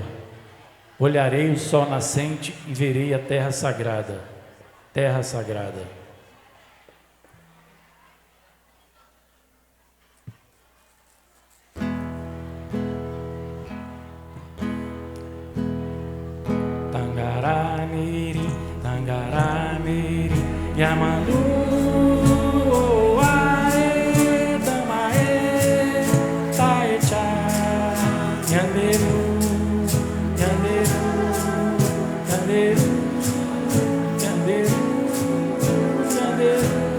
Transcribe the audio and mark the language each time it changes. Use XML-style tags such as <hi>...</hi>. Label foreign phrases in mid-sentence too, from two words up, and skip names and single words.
<pt>Olharei o sol nascente e verei a terra sagrada, terra sagrada.</pt> <gn>Tangará mirim, Yamandu, ae, tamae, taecha, yanderu, yanderu, yanderu, yanderu, yanderu.</gn>